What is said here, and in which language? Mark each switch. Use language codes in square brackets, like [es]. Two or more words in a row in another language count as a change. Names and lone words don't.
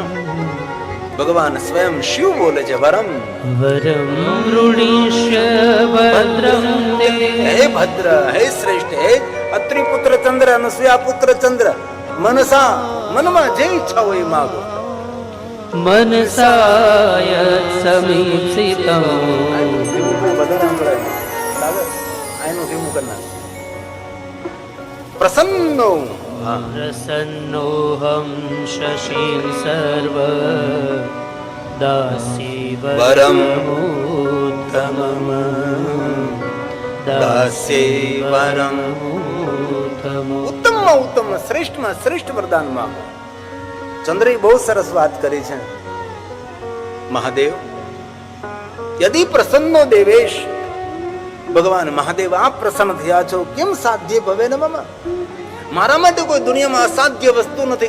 [gu] ભગવાન સ્વયં શિવ બોલે છે, વરમ [sa] वरम ऋणीष्य भद्रम ते. [gu] હે ભદ્ર, હે શ્રેષ્ઠ, હે અત્રિ પુત્ર ચંદ્ર, અનસૂયા પુત્ર ચંદ્ર, મનસા, મનમાં જે ઈચ્છા હોય એ માગો. [sa] मनसाय समीप्सितं પ્રસન્નો प्रसन्नोऽहं शशीं सर्व वरमुत्तमम् दास्ये वरम [gu] ઉત્તમમાં ઉત્તમ શ્રેષ્ઠમાં શ્રેષ્ઠ વરદાન માંગો. ચંદ્રે બહુ સરસ વાત કરી છે. [sa] महादेव यदि प्रसन्नो देवेश, [gu] ભગવાન મહાદેવ આપ પ્રસન્ન થયા છો, [sa] केम साध्य भवे न मम, [gu] મારા માટે કોઈ દુનિયામાં અસાધ્ય વસ્તુ નથી.